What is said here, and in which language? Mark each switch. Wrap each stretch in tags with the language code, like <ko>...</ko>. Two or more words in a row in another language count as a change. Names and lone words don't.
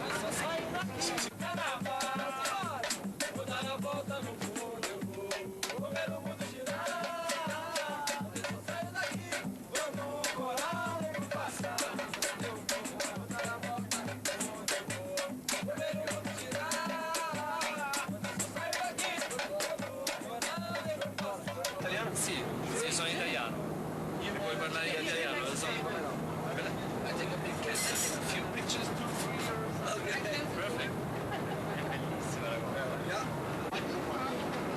<pt>Vou dar a volta no mundo, eu vou ver o mundo girar. Eu saio daqui, vamos morar no passado. Eu vou dar a volta no mundo, eu vou ver o mundo girar. Eu saio daqui, vamos morar no passado.</pt> <it>Italiano? Sì, sì, sono italiano. Io puoi parlare in italiano, lo so.</it> <en>I take a big kiss, a few pictures. Okay, perfect.</en> <it>È bellissima la cosa.</it>